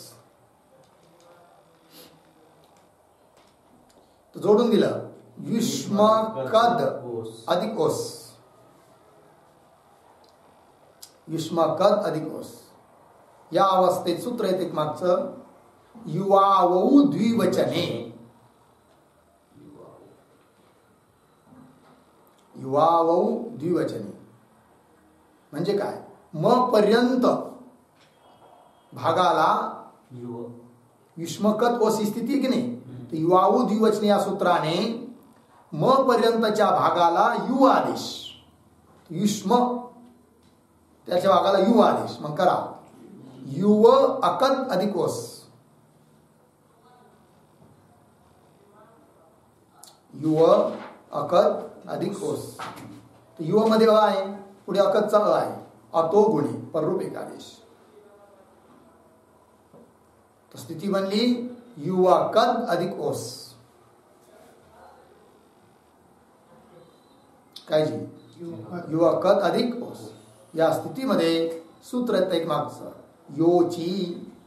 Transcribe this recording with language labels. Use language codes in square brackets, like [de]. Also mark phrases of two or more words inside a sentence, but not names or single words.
[mr] तो जोडून दिलं युष्म कद अधिक ओस युष्म कद अधिक ओस। या अवस्थेत सूत्र येते मागचं [sa] युवावौ द्विवचने युवावौ द्विवचने [mr] म्हणजे काय? म पर्यंत भागाला युष्मकत ओसी स्थिती की नाही? तर [sa] युवावौ द्विवचने [mr] या सूत्राने म पर्यंतच्या भागाला यु आदेश युष्म त्याच्या भागाला यु आदेश. मग करा युव अकत अधिक ओस. युव अकत अधिक ओस. युव मध्ये अ आहे, पुढे अकतचा अ आहे. [sa] अतो गुणे पररूप एक आदेश. [mr] तर स्थिती बनली युवा कद अधिक ओस. काय जी युवा कद अधिक ओस. या स्थितीमध्ये सूत्र येतं एक मागचं योची.